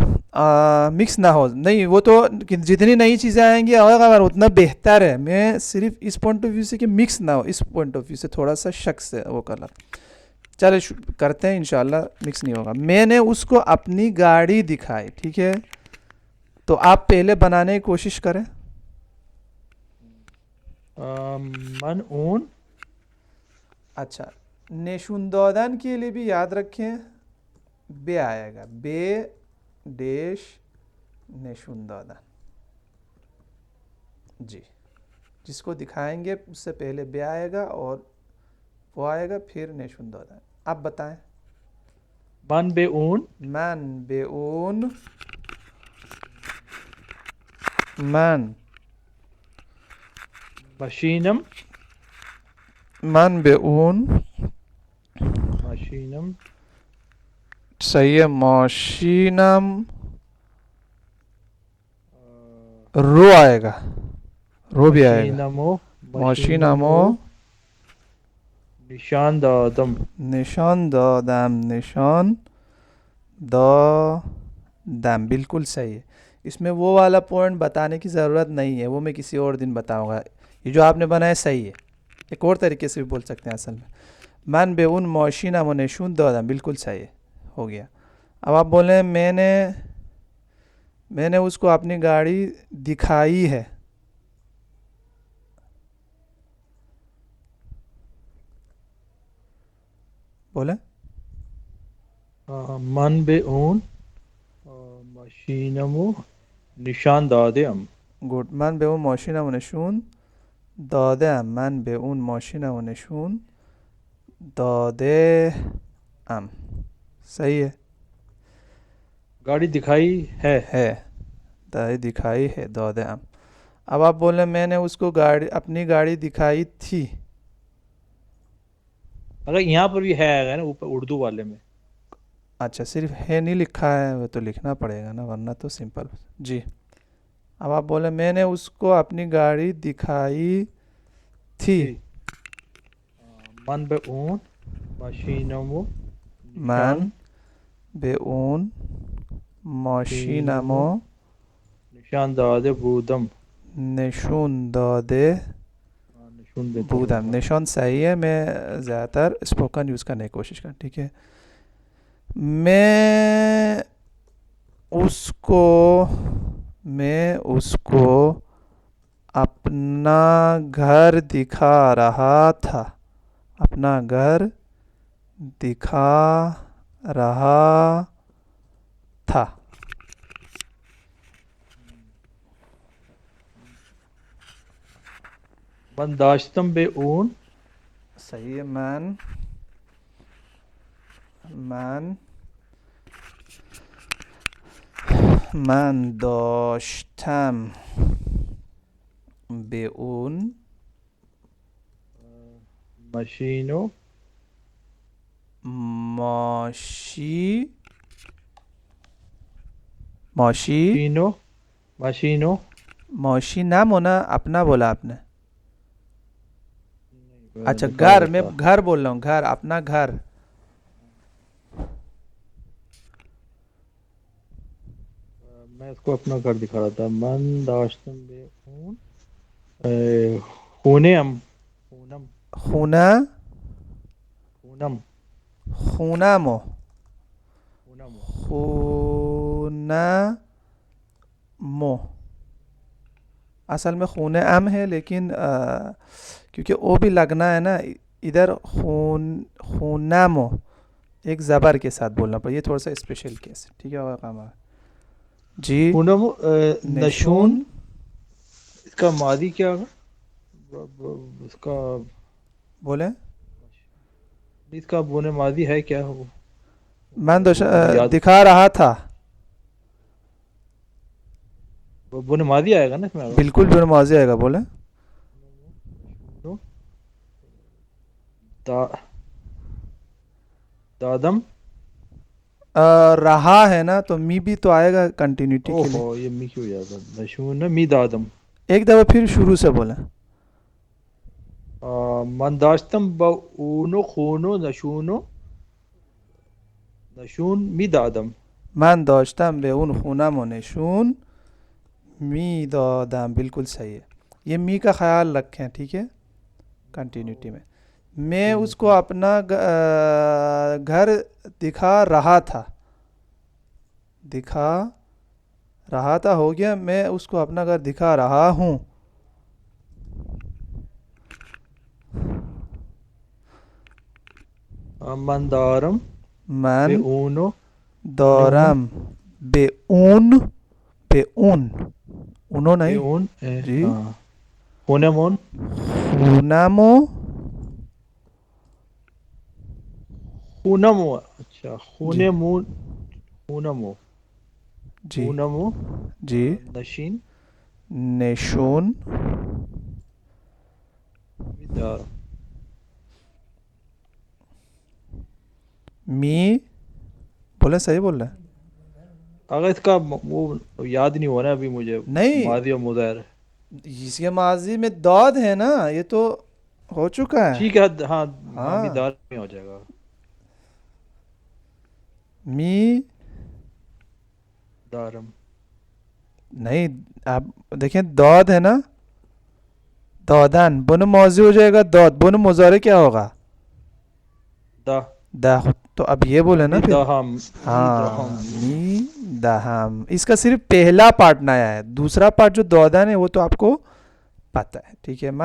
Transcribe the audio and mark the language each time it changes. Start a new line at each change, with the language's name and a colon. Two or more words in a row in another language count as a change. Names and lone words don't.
Urdu: مکس نہ ہو, نہیں وہ تو جتنی نئی چیزیں آئیں گی اتنا بہتر ہے. میں صرف اس
English: point of view
Urdu: سے کہ مکس نہ ہو, اس
English: point of view
Urdu: سے تھوڑا سا شک سے وہ کر رہا. چلے کرتے ہیں انشاءاللہ مکس نہیں ہوگا. میں نے اس کو اپنی گاڑی دکھائی. ٹھیک ہے. تو آپ پہلے بنانے کی کوشش کریں.
Persian: من اون.
Urdu: اچھا,
Persian: نشون دادن
Urdu: کے لیے بھی یاد رکھیں بے آئے گا, بے ڈیش
Persian: نشون دادن.
Urdu: جی, جس کو دکھائیں گے اس سے پہلے بے آئے گا اور وہ آئے گا پھر
Persian: نشون دادن.
Urdu: آپ بتائیں.
Persian: من بے اون. من بے اون. من مشینم. من بے اون. مشینم.
Urdu: صحیح ہے. ماشینم. رو آئے گا, رو بھی آئے گا.
Persian: مشینمو. ماشینمو. نشان دادم. نشان دادم. نشان دادم.
Urdu: بالکل صحیح ہے. اس میں وہ والا پوائنٹ بتانے کی ضرورت نہیں ہے, وہ میں کسی اور دن بتاؤں گا. یہ جو آپ نے بنایا صحیح ہے. ایک اور طریقے سے بھی بول سکتے ہیں اصل میں.
Persian: من بے اون ماشینم و نشون دادم.
Urdu: بالکل صحیح ہے, ہو گیا. اب آپ بولیں میں نے اس کو اپنی گاڑی دکھائی ہے. بولیں.
Persian: من بے اون مشینمو نشان دادم.
Urdu: گڈ.
Persian: من به اون ماشینم و نشون دادم. من به اون ماشینم و نشون داده ام.
Urdu: صحیح ہے. گاڑی دکھائی ہے. دکھائی ہے.
Persian: داده ام.
Urdu: اب آپ بولیں میں نے اس کو اپنی گاڑی دکھائی تھی. اگر یہاں پر بھی ہے نا اوپر اردو والے میں. اچھا, صرف ہے نہیں لکھا ہے, وہ تو لکھنا پڑے گا نا, ورنہ تو سمپل. جی. اب آپ بولیں میں نے اس کو اپنی گاڑی دکھائی تھی.
Persian: من بے اون مشینمو من نشان. به اون ماشینمو نشان داده بودم. نشون داده نشون بہتر بودم.
Urdu: ہوگا. نشان صحیح ہے. میں زیادہ تر
English: spoken use
Urdu: کرنے کی کوشش کروں. ٹھیک ہے. میں اس کو اپنا گھر دکھا رہا تھا. اپنا گھر دکھا رہا تھا.
Persian: من داشتم بے اون.
Urdu: صحیح ہے.
Persian: من داشتم به اون مشینو. ماشی مشینو.
Urdu: ماشی نام ہونا اپنا بولا آپ نے. اچھا دکھا گھر, رہا میں تھا. گھر بول رہا ہوں. گھر, اپنا گھر. میں اس کو اپنا گھر دکھا رہا تھا.
Persian: من داشتم بے اون خونم. خونہ. خونم. خونمو. خونم. خونمو.
Urdu: اصل میں خون ام ہے، لیکن کیونکہ او بھی لگنا ہے نا ادھر، خونامو ایک زبر کے ساتھ بولنا پڑے، یہ تھوڑا سا
English: special case
Urdu: ہے، ٹھیک ہے ہوگا کام جی.
Persian: خونم نشون، نشون
Urdu: اس کا ماضی کیا ہوگا؟ اس کا بولیں. اس کا بونے ماضی ہے کیا ہو؟ میں وہ مجھے یاد، دکھا رہا تھا. بونے ماضی آئے گا نا اس میں؟ بالکل جو ماضی آئے گا بولیں.
Persian: دادم،
Urdu: رہا ہے نا تو می بھی تو آئے گا کنٹینیوٹی
Persian: او
Urdu: کے لیے. ہو یہ می کیوں یاد ہے؟
Persian: نشون می دادم.
Urdu: ایک دفعہ پھر شروع سے بولیں.
Persian: من داشتم با اونو خونو نشونو، نشون می دادم. من داشتم به اون خونم و نشون می دادم.
Urdu: بالکل صحیح ہے. یہ می کا خیال رکھیں، ٹھیک ہے، کنٹینیوٹی میں. میں اس کو اپنا گھر دکھا رہا تھا. دکھا رہا تھا ہو گیا، میں اس کو اپنا گھر دکھا رہا ہوں.
Persian: من دارم بے من اونو، اونے اون، دارم بے اون، بے اون،
Urdu: انہوں
Persian: بے
Urdu: نہیں
Persian: اون
Urdu: جی.
Persian: اونے مون، خونمو خونمو،
Urdu: اچھا جی
Persian: خونے مون، خونمو،
Urdu: جی
Persian: خونمو.
Urdu: جی.
Persian: نشین نشون می دار،
Urdu: می بولے، صحیح بول رہے ہیں. اگر اس کا وہ یاد نہیں ہو رہا ابھی مجھے، نہیں، ماضی اور مضارع. اس کے ماضی میں داد ہے نا، یہ تو ہو چکا ہے. ٹھیک ہے، ہاں ہاں می ہاں دار میں ہو جائے گا.
Persian: می دارم،
Urdu: نہیں، آپ دیکھیں داد ہے نا، دادن بن موضوع ہو جائے گا. داد بن مضارع کیا ہوگا؟
Persian: دا،
Urdu: دا. تو اب یہ بولے نا
Persian: می
Urdu: پھر.
Persian: دہم، می
Urdu: ہاں،
Persian: دہم. می دہم.
Urdu: اس کا صرف پہلا پارٹ نیا ہے، دوسرا پارٹ جو دادن ہے وہ تو آپ کو پتہ ہے، ٹھیک ہے.